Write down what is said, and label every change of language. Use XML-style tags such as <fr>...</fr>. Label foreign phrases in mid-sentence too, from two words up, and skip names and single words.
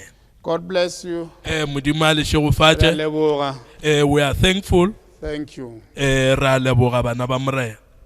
<en>God bless you.</en> <nso>Modimo a le Re a shegofatše. leboga.</nso> <en>We are thankful. Thank you.</en> <nso>Ra leboga bana ba Morena.</nso>